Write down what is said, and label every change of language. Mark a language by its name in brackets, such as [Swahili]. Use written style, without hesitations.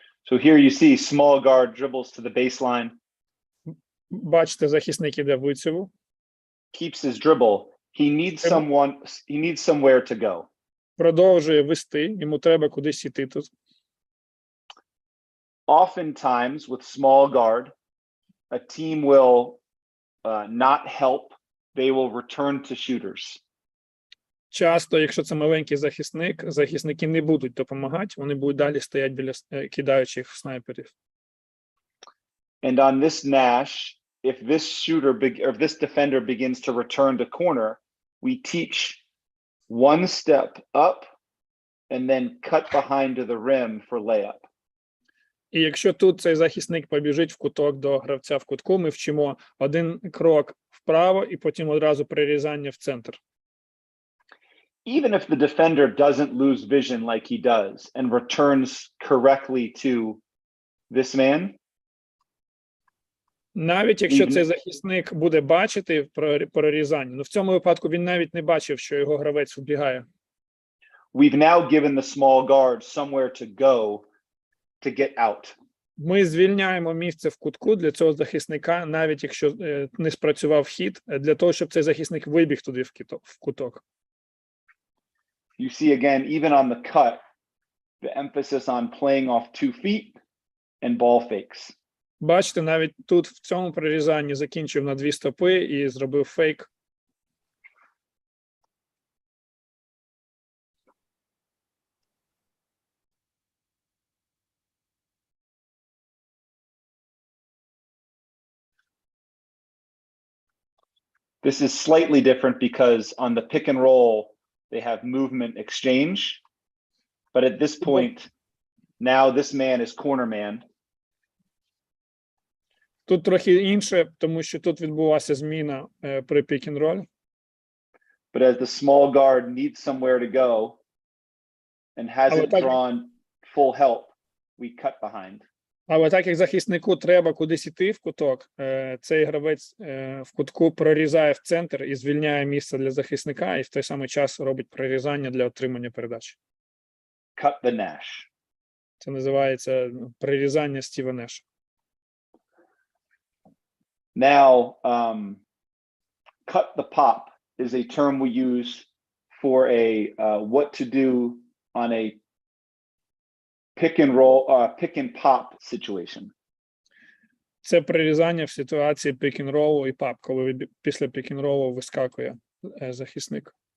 [English] So here you see small guard dribbles to the baseline. [Ukrainian] Бачите, захисник іде в лицеву. [English] Keeps his dribble. He needs somewhere to go. [Ukrainian] Продовжує вести, йому треба кудись іти тут. [English] Oftentimes with small guard, a team will not help. They will return to shooters. [Ukrainian] Часто, якщо це маленький захисник, захисники не будуть допомагати, вони будуть далі стояти біля кидаючих снайперів. [English] And on this Nash, if this defender begins to return to corner, we teach one step up and then cut behind to the rim for layup. [Ukrainian] І якщо тут цей захисник побіжить в куток до гравця в кутку, ми вчимо один крок вправо і потім одразу прирізання в центр. [English] Even if the defender doesn't lose vision like he does and returns correctly to this man, [Ukrainian] навіть якщо цей захисник буде бачити прорізання, в цьому випадку він навіть не бачив, що його гравець вбігає. [English] We've now given the small guard somewhere to go to get out. [Ukrainian] Ми звільняємо місце в кутку для цього захисника, навіть якщо не спрацював хід, для того, щоб цей захисник вибіг туди в куток. [English] You see again, even on the cut, the emphasis on playing off 2 feet and ball fakes. [Ukrainian] Бачите, навіть тут в цьому прорізанні закінчив на 2 стопи і зробив фейк. [English] This is slightly different because on the pick and roll, they have movement exchange. But at this point, now this man is corner man. [Ukrainian] Тут трохи інше, тому що тут відбулася зміна при pick and roll. [English] But as the small guard needs somewhere to go and hasn't drawn full help, we cut behind. [Ukrainian] Але так як захиснику треба кудись іти в куток, цей гравець в кутку прорізає в центр і звільняє місце для захисника, і в той самий час робить прорізання для отримання передачі. [English] Cut the Nash. [Ukrainian] Це називається прорізання Стіва Неша. [English] Now, cut the pop is a term we use for a what to do on a pick and roll, pick and pop situation. [Ukrainian] Це прорізання в ситуації pick and roll і pop, коли після pick and roll вискакує захисник.